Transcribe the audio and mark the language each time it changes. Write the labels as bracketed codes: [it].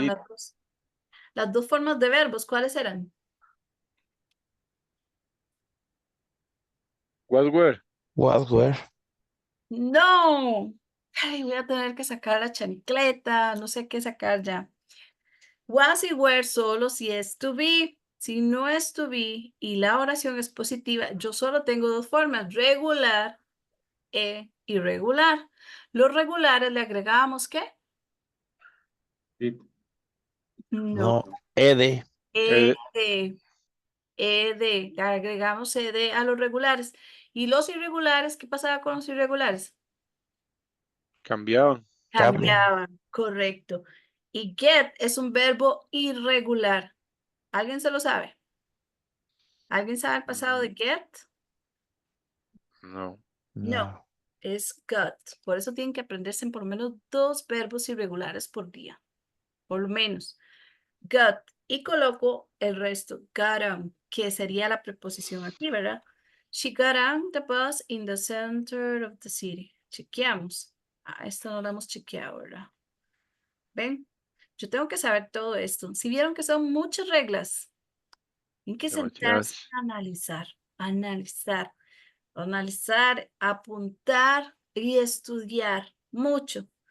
[en] Did. [es] Las dos formas de verbos, ¿cuáles eran? [en] Was were. Was were. [es] No. Ay, voy a tener que sacar la chancleta, no sé qué sacar ya. Was y were solo si es to be. Si no es to be y la oración es positiva, yo solo tengo dos formas, regular e irregular. Los regulares le agregamos ¿qué? [en] Did. [es] No, No. Ed. ed, ed, le agregamos ed a los regulares. ¿Y los irregulares? ¿Qué pasaba con los irregulares? Cambiaban. Cambia. Cambiaban, correcto. Y get es un verbo irregular. ¿Alguien se lo sabe? ¿Alguien sabe el pasado de get? No. No, No. es got. Por eso tienen que aprenderse en por lo menos 2 verbos irregulares por día. Por lo menos. Got. Y coloco el resto. Got on, que sería la preposición aquí, ¿verdad? [en] She got on the bus in the center of the city. [es] Chequeamos. Ah, esto no lo hemos chequeado, ¿verdad? ¿Ven? Yo tengo que saber todo esto. Si vieron que son muchas reglas, tienen que sentarse Demasiadas. a analizar, analizar, analizar, apuntar y estudiar mucho.